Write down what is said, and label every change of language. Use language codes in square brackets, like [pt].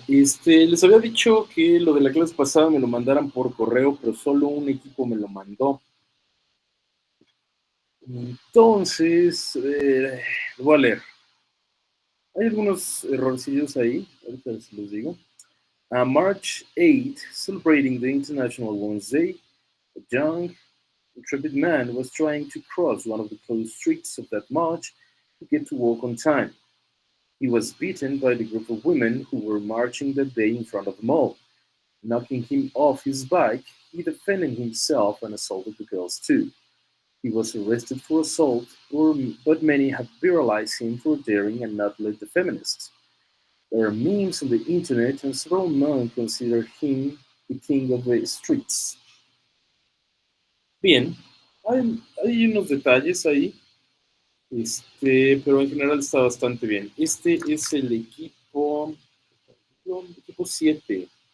[es] Les había dicho que lo de la clase pasada me lo mandaran por correo, pero solo un equipo me lo mandó. Entonces, lo voy a leer. Hay algunos errorcillos ahí, ahorita se los digo. [en] March 8, celebrating the International Women's Day, a young, intrepid man was trying to cross one of the closed streets of that march to get to work on time. He was beaten by the group of women who were marching that day in front of the mall. Knocking him off his bike, he defended himself and assaulted the girls too. He was arrested for assault, but many have viralized him for daring and not let the feminists. There are memes on the internet and several men consider him the king of the streets. [es] Bien, hay unos detalles ahí, pero en general está bastante bien. Este es el equipo 7.